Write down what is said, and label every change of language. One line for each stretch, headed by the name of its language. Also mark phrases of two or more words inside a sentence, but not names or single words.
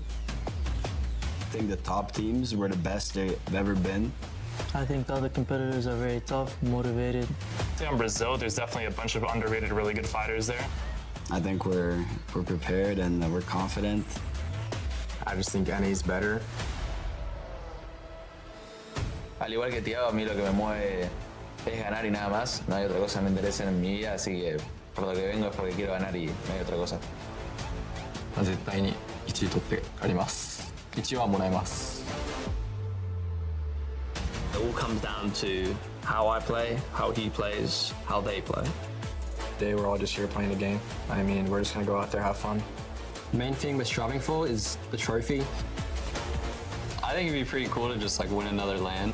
English: I think the top teams were the best they've ever been. I think the other competitors are very tough, motivated. In Brazil, there's definitely a bunch of underrated, really good fighters there. I think we're prepared and we're confident. I just think NA's better.
Spanish: Al igual que Tiago, a mí lo que me mueve es ganar y nada más. No hay otra cosa que me interese en mi vida, así que por lo que vengo es porque quiero ganar y no hay otra cosa.
Japanese: 絶対に1位取ってあります。1位はもらえます。
English: It all comes down to how I play, how he plays, how they play. Today we're all just here playing the game. I mean, we're just gonna go out there, have fun. The main thing we're striving for is the trophy. I think it'd be pretty cool to just like win another LAN.